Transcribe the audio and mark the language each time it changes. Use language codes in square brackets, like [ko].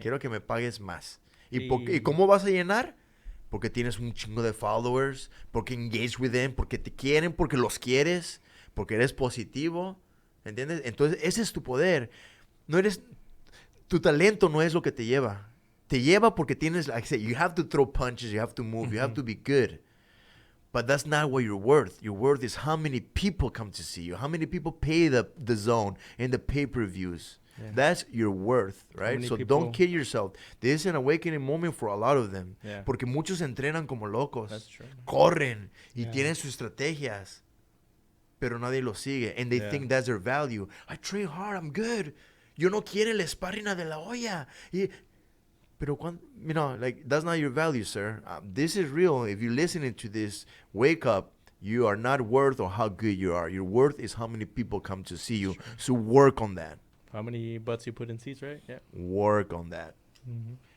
[es] Quiero que me pagues más. ¿Y Y- cómo vas a llenar? Porque tienes un chingo de followers, porque [en] engage with them, [es] porque te quieren, porque los quieres, porque eres positivo, ¿entiendes? Entonces, ese es tu poder. Tu talento no es lo que te lleva. Te lleva porque tienes, [en] like I said, you have to throw punches, you have to move, you have to be good. But that's not what you're worth. Your worth is how many people come to see you, how many people pay the zone and the pay-per-views. Yeah. That's your worth, right? many So people- don't kid yourself. This is an awakening moment for a lot of them. Yeah. [es] Porque muchos entrenan como locos. [en] That's true. [es] Corren y [en] Yeah. [es] tienen sus estrategias. Pero nadie lo sigue. [en] And they Yeah. think that's their value. I train hard, I'm good. [es] Yo no quiero el sparring de la olla. [en] Pero like, that's not your value, sir. This is real. If you're listening to this, wake up. You are not worth or how good you are. Your worth is how many people come to see you. So work on that. How many butts you put in seats, right? Yeah. Work on that. Mm-hmm.